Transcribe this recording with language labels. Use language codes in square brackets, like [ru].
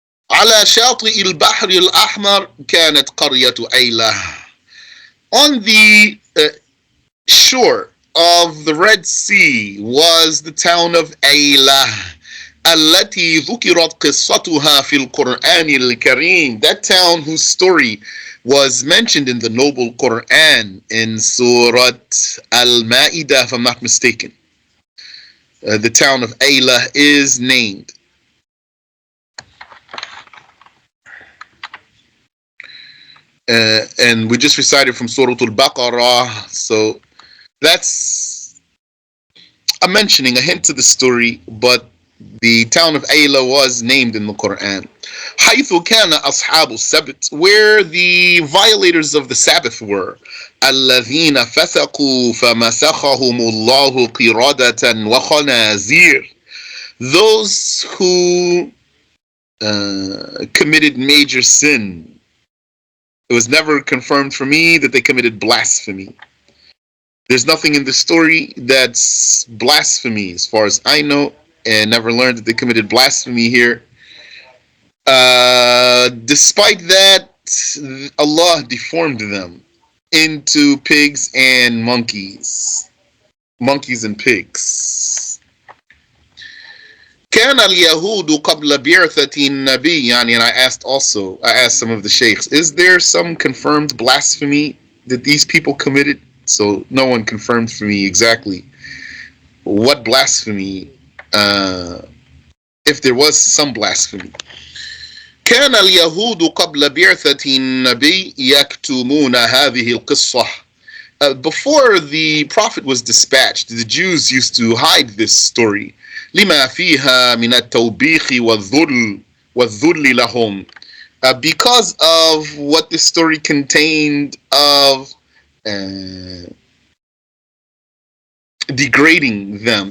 [ar] على شاطئ البحر الأحمر كانت قرية أيلة. [en] On the shore of the Red Sea was the town of Ayla, [ar] التي ذكرت قصتها في القرآن الكريم. [en] That town whose story was mentioned in the noble Quran in Surah Al-Ma'idah, if I'm not mistaken. The town of Ayla is named. And we just recited from Surah Al-Baqarah, so that's a mentioning, a hint to the story, but the town of Ayla was named in the Quran. [ar] حيث كان أصحاب السبت, [en] where the violators of the Sabbath were. [ar] الذين فسقوا فمسخهم الله قردة وخنازير, [en] those who committed major sin. It was never confirmed for me that they committed blasphemy. There's nothing in the story that's blasphemy as far as I know, and never learned that they committed blasphemy here. Despite that, Allah deformed them into pigs and monkeys and pigs. [ar] كان اليهود قبل بعثة النبي, [en] and I asked some of the sheikhs, is there some confirmed blasphemy that these people committed? So no one confirmed for me exactly what blasphemy, if there was some blasphemy. [ar] كان اليهود قبل بعثة النبي يكتمون هذه القصة. [en] Before the prophet was dispatched, the Jews used to hide this story. [ar] لما فيها من التوبيخ والذل لهم, [en] because of what this story contained of degrading them.